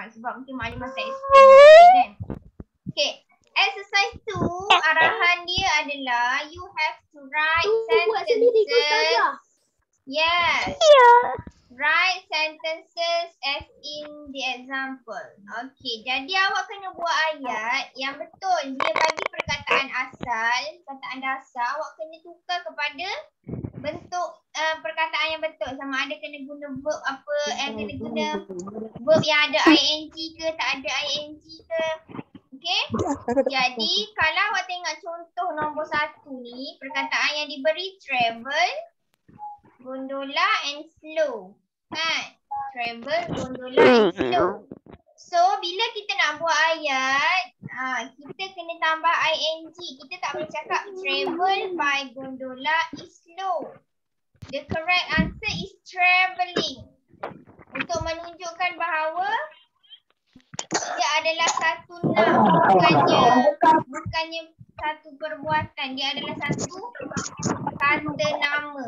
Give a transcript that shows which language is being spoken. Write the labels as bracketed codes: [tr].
[ms] Sebab mungkin maklumat tak explain kan. Okay, exercise 2 arahan dia adalah [en] you have to write sentences. [ms] Yes. [en] Write sentences as in the example. [ms] Okay, jadi awak kena buat ayat yang betul. Dia bagi perkataan asal, perkataan dasar. Awak kena tukar kepada bentuk perkataan yang betul. Sama ada kena guna verb apa, kena guna verb yang ada ing ke, tak ada ing ke. Okay. Jadi kalau awak tengok contoh nombor 1 ni, perkataan yang diberi travel, gondola and slow. Kan? [en] Travel, gondola and slow. [ms] So bila kita nak buat ayat, kita kena tambah ing. Kita tak boleh cakap [en] travel by gondola is slow. The correct answer is travelling. [ms] Untuk menunjukkan bahawa dia adalah satu noun, bukannya satu perbuatan. Dia adalah satu kata nama.